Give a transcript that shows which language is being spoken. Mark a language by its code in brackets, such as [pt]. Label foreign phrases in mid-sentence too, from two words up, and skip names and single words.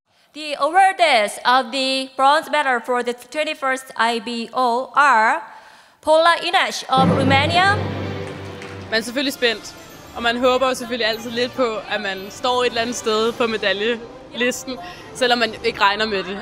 [en] The awardees of the bronze medal for the 21st IBO are Pola Inac of Romania. [da] Man er selvfølgelig spændt, og man håber jo selvfølgelig altid lidt på, at man står et eller andet sted på medaljelisten, selvom man ikke regner med det.